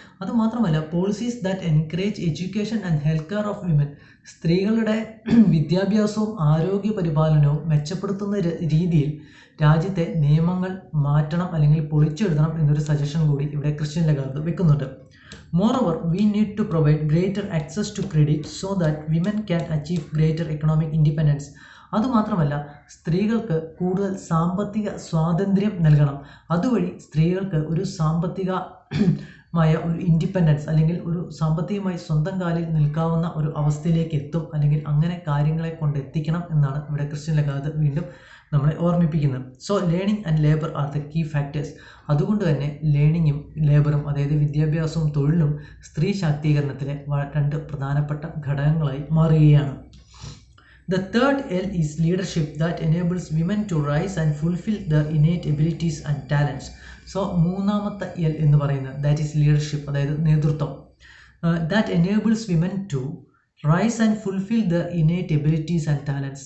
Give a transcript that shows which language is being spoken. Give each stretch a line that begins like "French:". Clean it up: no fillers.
Malayalam: അതുമാത്രമല്ല,
English: Policies that encourage education and health care of women.
Malayalam: സ്ത്രീകളുടെ വിദ്യാഭ്യാസവും ആരോഗ്യ പരിപാലനവും മെച്ചപ്പെടുത്തുന്ന രീതിയിൽ രാജ്യത്തെ നിയമങ്ങൾ മാറ്റണം അല്ലെങ്കിൽ പൊളിച്ചെഴുതണം എന്നൊരു സജഷൻ കൂടി ഇവിടെ ക്രിസ്റ്റ്യൻ ലഗാർഡ് വെക്കുന്നുണ്ട്.
English: Moreover, we need to provide greater access to credit so that women can achieve greater economic independence.
Malayalam: അതുമാത്രമല്ല, സ്ത്രീകൾക്ക് കൂടുതൽ സാമ്പത്തിക സ്വാതന്ത്ര്യം നൽകണം. അതുവഴി സ്ത്രീകൾക്ക് ഒരു സാമ്പത്തികമായ ഒരു ഇൻഡിപെൻഡൻസ് അല്ലെങ്കിൽ ഒരു സാമ്പത്തികമായി സ്വന്തം കാലിൽ നിൽക്കാവുന്ന ഒരു അവസ്ഥയിലേക്ക് എത്തും, അല്ലെങ്കിൽ അങ്ങനെ കാര്യങ്ങളെ കൊണ്ടെത്തിക്കണം എന്നാണ് ഇവിടെ ക്രിസ്റ്റ്യൻ ലഗാർഡ് വീണ്ടും നമ്മളെ ഓർമ്മിപ്പിക്കുന്നത്.
English: So learning and labour are the key factors.
Malayalam: അതുകൊണ്ട് തന്നെ ലേണിങ്ങും ലേബറും, അതായത് വിദ്യാഭ്യാസവും തൊഴിലും സ്ത്രീ ശാക്തീകരണത്തിലെ രണ്ട് പ്രധാനപ്പെട്ട ഘടകങ്ങളായി മാറുകയാണ്.
English: The third L is leadership that enables women to rise and fulfill their innate abilities and talents.
Malayalam: So മൂന്നാമത്തെ L എന്ന് പറയുന്നത്
English: that is leadership,
Malayalam: അതായത് നേതൃത്വം.
English: That enables women to rise and fulfill their innate abilities and talents.